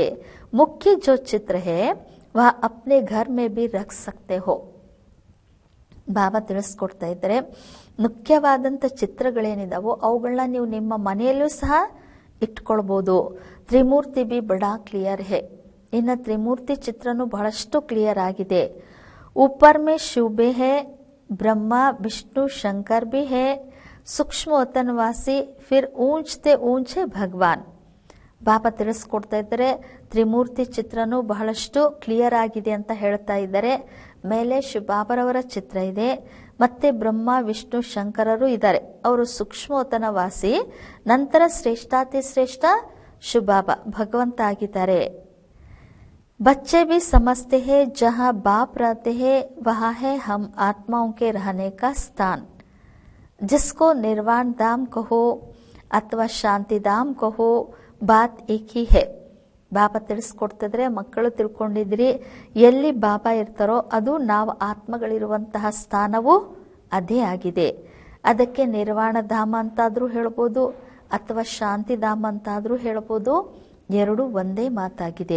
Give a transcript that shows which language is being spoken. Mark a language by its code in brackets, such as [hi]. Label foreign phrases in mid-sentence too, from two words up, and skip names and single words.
[hi] मुख्य जो चित्र है वह अपने घर में भी रख सकते हो. [kn] ಬಾಬಾ ತಿಳಿಸ್ಕೊಡ್ತಾ ಇದ್ದಾರೆ, ಮುಖ್ಯವಾದಂಥ ಚಿತ್ರಗಳೇನಿದಾವೋ ಅವುಗಳನ್ನ ನೀವು ನಿಮ್ಮ ಮನೆಯಲ್ಲೂ ಸಹ ಇಟ್ಕೊಳ್ಬೋದು. [hi] त्रिमूर्ति भी बड़ा क्लियर है. [kn] ಇನ್ನು ತ್ರಿಮೂರ್ತಿ ಚಿತ್ರನೂ ಬಹಳಷ್ಟು ಕ್ಲಿಯರ್ ಆಗಿದೆ. [hi] ऊपर में शिव है, ब्रह्मा विष्णु शंकर भी है, सूक्ष्म वतनवासी, फिर ऊंचते ऊंचे ಭಗವಾನ್. [kn] ಬಾಬಾ ತಿಳಿಸ್ಕೊಡ್ತಾ ಇದ್ದಾರೆ, ತ್ರಿಮೂರ್ತಿ ಚಿತ್ರನೂ ಬಹಳಷ್ಟು ಕ್ಲಿಯರ್ ಆಗಿದೆ ಅಂತ ಹೇಳ್ತಾ ಇದ್ದಾರೆ. ಮೇಲೆ ಶಿವಬಾಬರವರ ಚಿತ್ರ ಇದೆ, ಮತ್ತೆ ಬ್ರಹ್ಮ ವಿಷ್ಣು ಶಂಕರರು ಇದ್ದಾರೆ, ಅವರು ಸೂಕ್ಷ್ಮವತನವಾಸಿ. ನಂತರ ಶ್ರೇಷ್ಠಾತಿ ಶ್ರೇಷ್ಠ ಶಿವಬಾಬಾ ಭಗವಂತ ಆಗಿದ್ದಾರೆ. [hi] बच्चे भी समझते हैं जहाँ बाप रहते हैं वहाँ है हम आत्माओं के रहने का स्थान. जिसको निर्वाण धाम कहो अथवा शांति धाम कहो, बात एक ही है. [kn] ಬಾಬಾ ತಿಳಿಸ್ಕೊಡ್ತಿದ್ರೆ, ಮಕ್ಕಳು ತಿಳ್ಕೊಂಡಿದ್ರಿ, ಎಲ್ಲಿ ಬಾಬಾ ಇರ್ತಾರೋ ಅದು ನಾವು ಆತ್ಮಗಳಿರುವಂತಹ ಸ್ಥಾನವು ಅದೇ ಆಗಿದೆ. ಅದಕ್ಕೆ ನಿರ್ವಾಣ ಧಾಮ ಅಂತಾದ್ರೂ ಹೇಳ್ಬೋದು ಅಥವಾ ಶಾಂತಿಧಾಮ ಅಂತಾದ್ರೂ ಹೇಳ್ಬೋದು, ಎರಡು ಒಂದೇ ಮಾತಾಗಿದೆ.